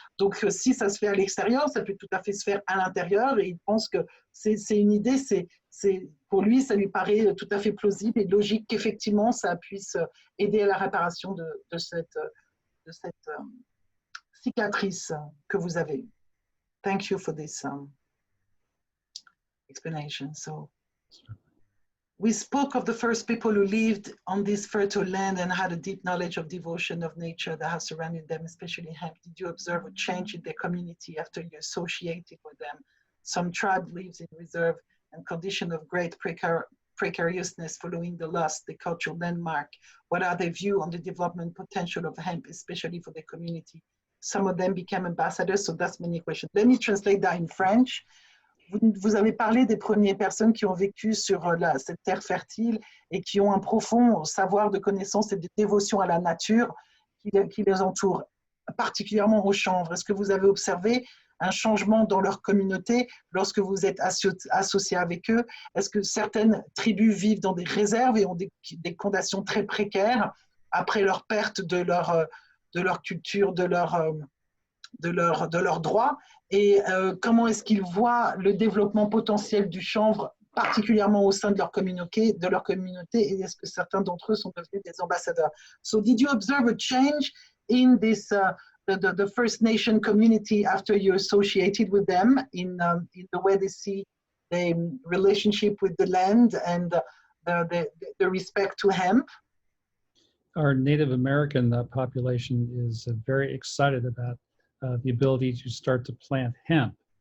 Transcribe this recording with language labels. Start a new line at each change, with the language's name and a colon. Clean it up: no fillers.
French: Donc, si ça se fait à l'extérieur, ça peut tout à fait se faire à l'intérieur. Et il pense que c'est une idée, pour lui, ça lui paraît tout à fait plausible et logique qu'effectivement, ça puisse aider à la réparation de cette cicatrice que vous avez.
English: Thank you for this explanation. So, we spoke of the first people who lived on this fertile land and had a deep knowledge of devotion of nature that has surrounded them, especially hemp. Did you observe a change in their community after you associated with them? Some tribe lives in reserve and condition of great precariousness following the loss, the cultural landmark. What are their views on the development potential of hemp, especially for their community? Some of them became ambassadors, so that's many questions. Let me translate that in French.
French: Vous avez parlé des premières personnes qui ont vécu sur cette terre fertile et qui ont un profond savoir de connaissance et de dévotion à la nature qui les entoure, particulièrement au chanvre. Est-ce que vous avez observé un changement dans leur communauté lorsque vous êtes associé avec eux? Est-ce que certaines tribus vivent dans des réserves et ont des conditions très précaires après leur perte de leur culture, de leurs droits? Et comment est-ce qu'ils voient le développement potentiel du chanvre, particulièrement au sein de leur communauté, et est-ce que certains d'entre eux sont devenus des ambassadeurs?
English: So did you observe a change in this the First Nation community after you associated with them in the way they see the relationship with the land and the respect to hemp? Our Native American population is very excited about the ability to start to plant hemp.